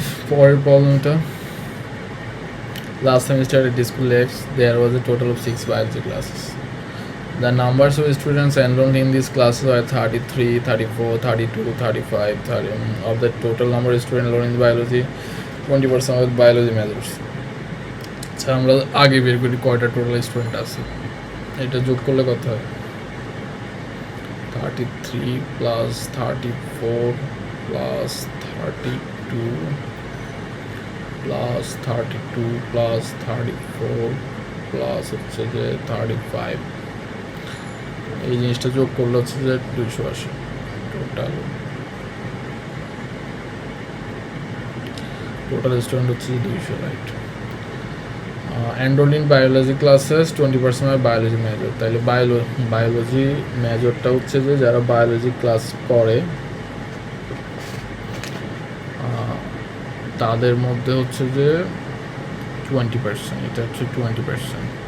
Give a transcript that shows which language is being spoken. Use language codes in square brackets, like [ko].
[bn] পরের প্রবলেমটা, [en] last semester at the school X there was a total of 6 biology classes. The numbers of students enrolled in these classes were 33, 34, 32, 35, 30. Of the total number of students enrolled in biology, 20% of biology majors. [bn] আচ্ছা, আমরা আগে বের করি কয়টা total student আছে। এটা যোগ করলে কত হয়? 33 plus 34 plus 32 plus 32 plus 34 plus হচ্ছে যে 35। এই জিনিসটা যোগ করলে হচ্ছে যে 280 টোটাল স্টুডেন্ট হচ্ছে 200, right? [en] enrolled in biology classes 20% of biology major। [bn] তাইলে বায়োলজি মেজরটা হচ্ছে যে যারা বায়োলজি ক্লাস করে তাদের মধ্যে হচ্ছে যে 20%, এটা হচ্ছে 20%।